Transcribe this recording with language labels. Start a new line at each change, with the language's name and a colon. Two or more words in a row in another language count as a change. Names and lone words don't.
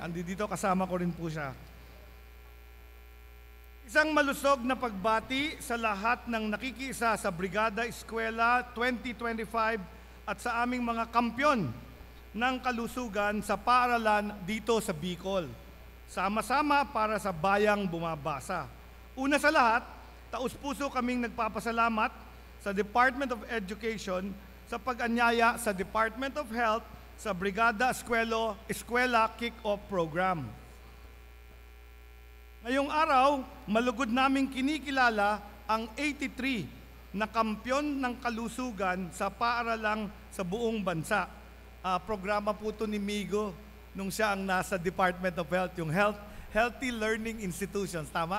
Filipino: Andito kasama ko rin po siya. Isang malusog na pagbati sa lahat ng nakikiisa sa Brigada Eskwela 2025 at sa aming mga kampyon ng kalusugan sa paaralan dito sa Bicol. Sama-sama para sa bayang bumabasa. Una sa lahat, taus-puso kaming nagpapasalamat sa Department of Education sa pag-anyaya sa Department of Health sa Brigada Eskwela Kick-Off Program. Ngayong araw, malugod naming kinikilala ang 83 na kampyon ng kalusugan sa paaralang sa buong bansa. programa po ito ni Migo nung siya ang nasa Department of Health, yung Healthy Learning Institutions, tama?